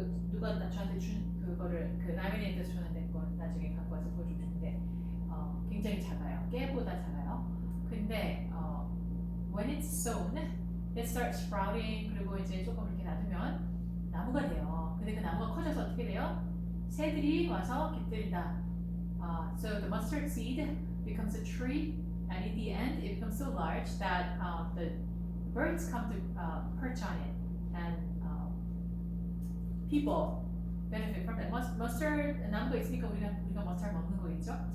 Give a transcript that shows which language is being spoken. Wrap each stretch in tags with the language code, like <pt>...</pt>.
<ko>누가 저한테 준 그거를 그 라미네이트에서 줬는데 그거 나중에 갖고 와서 보여주고 싶은데 굉장히 작아요. 깨보다 작아요. 근데</ko> <en>when it's sown, it starts sprouting.</en> <ko>그리고 이제 조금 이렇게 놔두면 나무가 돼요. 근데 그 나무가 커져서 어떻게 돼요? 새들이 와서 깃들인다.</ko> <en>So the mustard seed becomes a tree, and in the end, it becomes so large that the birds come to perch on it, and people benefit from that.</en> <ko>Mustard 나무가 있으니까 우리가 mustard 먹는 거겠죠?</ko>